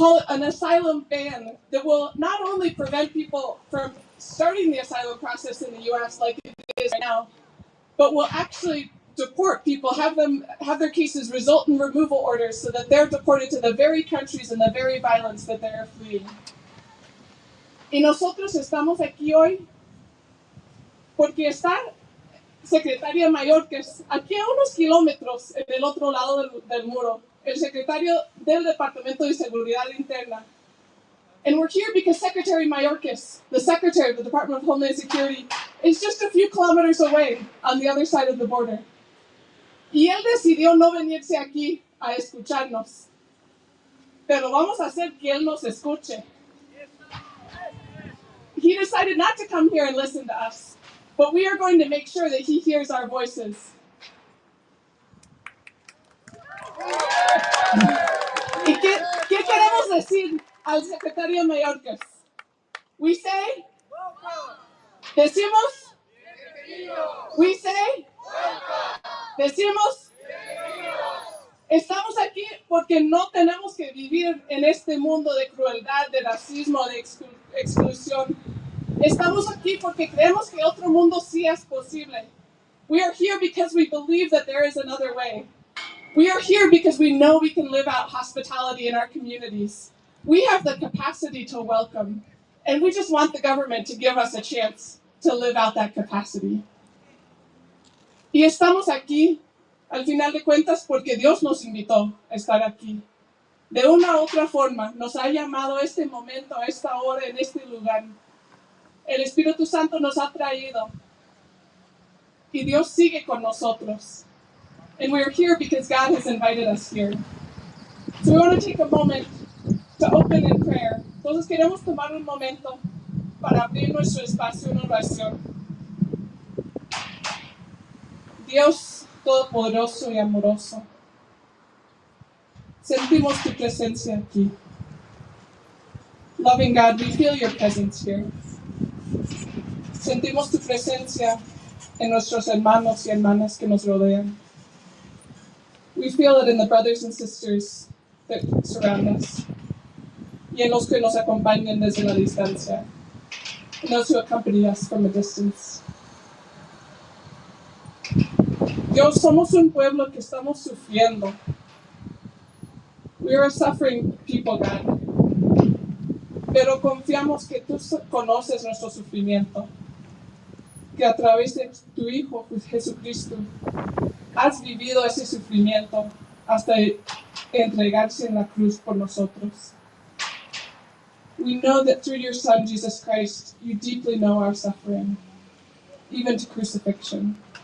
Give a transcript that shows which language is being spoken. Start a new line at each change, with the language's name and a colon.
English: An asylum ban that will not only prevent people from starting the asylum process in the U.S. like it is right now, but will actually deport people, have their cases result in removal orders so that they're deported to the very countries and the very violence that they're fleeing.
Spanish: Y nosotros estamos aquí hoy porque está secretaria mayor, que es aquí a unos kilómetros en el otro lado del muro, el secretario del Departamento de Seguridad Interna.
English: And we're here because Secretary Mayorkas, the Secretary of the Department of Homeland Security, is just a few kilometers away on the other side of the border.
Spanish: Y él decidió no venirse aquí a escucharnos. Pero vamos a hacer que él nos escuche.
English: He decided not to come here and listen to us, but we are going to make sure that he hears our voices.
Spanish: ¿Y qué queremos decir al secretario Mayorkas?
English: We say,
Spanish: decimos,
English: we say,
Spanish: decimos, estamos aquí porque no tenemos que vivir en este mundo de crueldad, de racismo, de exclusión. Estamos aquí porque creemos que otro mundo sí es posible.
English: We are here because we believe that there is another way. We are here because we know we can live out hospitality in our communities. We have the capacity to welcome, and we just want the government to give us a chance to live out that capacity.
Spanish: Y estamos aquí, al final de cuentas, porque Dios nos invitó a estar aquí. De una u otra forma, nos ha llamado a este momento, a esta hora, en este lugar. El Espíritu Santo nos ha traído. Y Dios sigue con nosotros.
English: And we're here because God has invited us here. So we want to take a moment to open in prayer.
Spanish: Entonces queremos tomar un momento para abrir nuestro espacio en oración. Dios Todopoderoso y amoroso, sentimos tu presencia aquí.
English: Loving God, we feel your presence here.
Spanish: Sentimos tu presencia en nuestros hermanos y hermanas que nos rodean.
English: We feel it in the brothers and sisters that surround us,
Spanish: y en los que nos acompañan desde la distancia,
English: and those who accompany us from a distance.
Spanish: Dios, somos un pueblo que estamos sufriendo.
English: We are a suffering people, God.
Spanish: Pero confiamos que tú conoces nuestro sufrimiento, que a través de tu Hijo, Jesucristo, has vivido ese sufrimiento hasta entregarse en la cruz por nosotros.
English: We know that through your Son, Jesus Christ, you deeply know our suffering, even to crucifixion.